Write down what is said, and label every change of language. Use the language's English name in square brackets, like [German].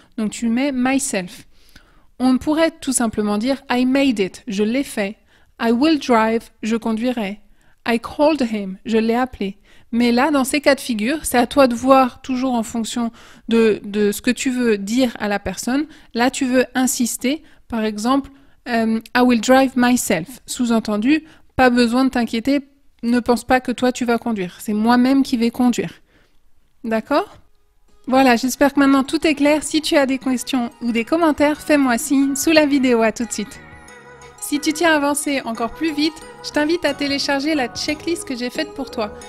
[French] Donc tu mets myself. On pourrait tout simplement dire [English] I made it. [French] Je l'ai fait. [English] I will drive. [French] Je conduirai. [English] I called him. [French] Je l'ai appelé. Mais là, dans ces cas de figure, c'est à toi de voir toujours en fonction de ce que tu veux dire à la personne. Là, tu veux insister. Par exemple, [English] I will drive myself. [French] Sous-entendu, pas besoin de t'inquiéter. Ne pense pas que toi, tu vas conduire. C'est moi-même qui vais conduire. D'accord ? Voilà, j'espère que maintenant tout est clair. Si tu as des questions ou des commentaires, fais-moi signe sous la vidéo. À tout de suite. Si tu tiens à avancer encore plus vite, je t'invite à télécharger la checklist que j'ai faite pour toi.